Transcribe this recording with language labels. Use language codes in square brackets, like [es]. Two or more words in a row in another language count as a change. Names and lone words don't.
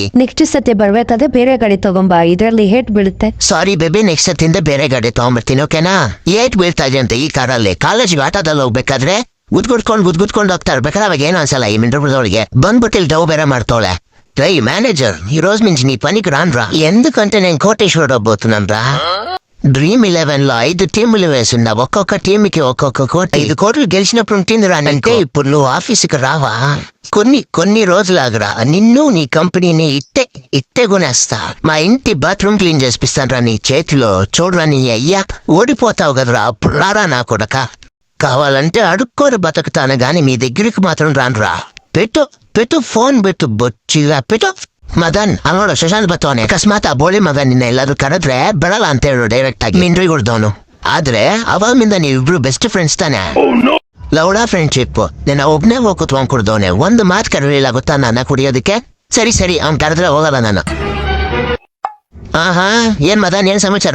[kn] ನೆಕ್ಸ್ಟ್ ಸತಿ ಬರ್ಬೇಕಾದ್ರೆ ಬೇರೆ ಗಾಡಿ ತಗೊಂಬ, ಇದ್ರಲ್ಲಿ ಹೇಟ್ ಬೀಳುತ್ತೆ. [en] sorry baby, [kn] ನೆಕ್ಸ್ಟ್ ಸತಿಯಿಂದ ಬೇರೆ ಗಾಡಿ ತಗೊಂಡ್ಬರ್ತೀನಿ, ಓಕೆನಾ? ಏಟ್ ಬೀಳ್ತಾ ಇದೆ ಅಂತ ಈ ಕಾರಲ್ಲಿ. ಕಾಲೇಜ್ಗೆ ಆಟೋದಲ್ಲಿ ಹೋಗ್ಬೇಕಾದ್ರೆ ಗುದ್ಗುದ್ಕೊಂಡು ಹೋಗ್ತಾ ಇರ್ಬೇಕಾದ್ರೆ ಅವಾಗ ಏನು ಅನ್ಸಲ್ಲ. ಈ ಮಿಂಡ್ರೊಳಗೆ ಬಂದ್ಬಿಟ್ಟು ಇಲ್ಲಿ ಡವ್ ಬೇರೆ ಮಾಡ್ತಾವಳೆ. [te] రై మేనేజర్, ఈ రోజు నుంచి నీ పనికి రానురా. ఎందుకంటే నేను కోటేశ్వరుడు అవ్వబోతున్నానురా. Dream11లో 5 టీములు వేసున్నా. ఒక్కొక్క టీంకి ఒక్కొక్క కోటి. 5 కోట్లు గెలిచినప్పుడు ఉంటుంది రా. అంటే ఇప్పుడు నువ్వు ఆఫీసుకి రావా? కొన్ని రోజులాగరా. నిన్ను నీ కంపెనీని ఇట్టే కొనేస్తా. మా ఇంటి [en] bathroom clean [te] చేసిస్తాను రా నీ చేతిలో. చూడరా నీ అయ్యా, ఓడిపోతావు కదరా. అప్పుడు రారా నా కొడక. కావాలంటే అడుక్కోరు బతుకుతాను గాని మీ దగ్గరికి మాత్రం రానురా. పెట్టు ఫోన్ పెట్టు, బొచ్చిగా పెట్టు. [kn] ಮದನ್ ನೋಡು ಶಶಾಂತ್ ಬತ್ತವನೆ. ಅಕಸ್ಮಾತ್ ಆ ಬೋಳಿ ಮಗ ನಿನ್ನ ಎಲ್ಲಾದ್ರೂ ಕರೆದ್ರೆ ಬರಲ್ಲ ಅಂತ ಹೇಳು ಡೈರೆಕ್ಟ್ ಆಗಿ. ಮಿಂಡ್ರಿ ಹೊಡ್ದವನು. ಆದ್ರೆ ಅವಾಗಿಂದ ನೀವಿಬ್ರು [en] best friends [kn] ತಾನೆ. ಲೌಡಾ ಫ್ರೆಂಡ್ಶಿಪ್. ನಿನ್ನ ಒಬ್ನೇ ಹೋಗಿ ಕುತ್ಕೊಂಡ್ ಕುಡ್ದವನೆ. ಒಂದು ಮಾತು ಕರೀಲಿಲ್ಲ ಗೊತ್ತಾ ನನ್ನ ಕುಡಿಯೋದಕ್ಕೆ. ಸರಿ ಅವ್ನ್ ಕರೆದ್ರೆ ಹೋಗಲ್ಲ ನಾನು. ಆಹಾ, ಏನ್ ಮದನ್, ಏನ್ ಸಮಾಚಾರ?